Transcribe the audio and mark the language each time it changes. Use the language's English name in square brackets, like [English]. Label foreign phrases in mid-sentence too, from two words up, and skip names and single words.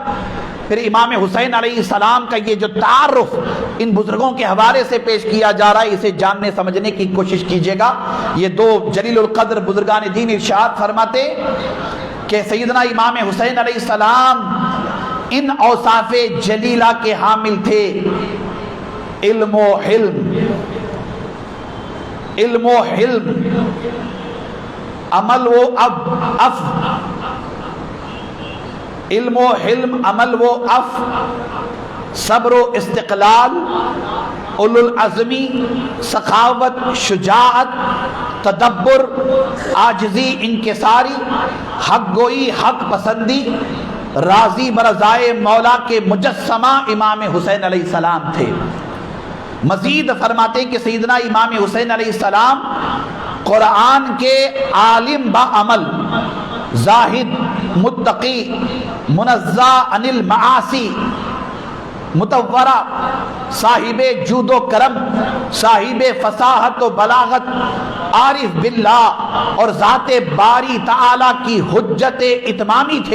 [Urdu] پھر امام حسین علیہ السلام کا یہ جو تعارف ان بزرگوں کے حوالے سے پیش کیا جا رہا ہے اسے جاننے سمجھنے کی کوشش کیجیے گا۔ یہ دو جلیل القدر بزرگان دین ارشاد فرماتے کہ سیدنا امام حسین علیہ السلام ان اوصاف جلیلہ کے حامل تھے: علم و حلم، علم و حلم، عمل و عف، علم و حلم، عمل و عف، صبر و استقلال، اولو العزمی، سخاوت، شجاعت، تدبر، عاجزی، انکساری، حق گوئی، حق پسندی، راضی برضائے مولا کے مجسمہ امام حسین علیہ السلام تھے۔ مزید فرماتے ہیں کہ سیدنا امام حسین علیہ السلام قرآن کے عالم با عمل، زاہد، متقی، [Arabic] منزہ عن المعاصی، [Urdu] متورع، صاحب جود و کرم، صاحب فصاحت و بلاغت، عارف باللہ اور ذات باری تعالی کی حجت اتمامی تھے۔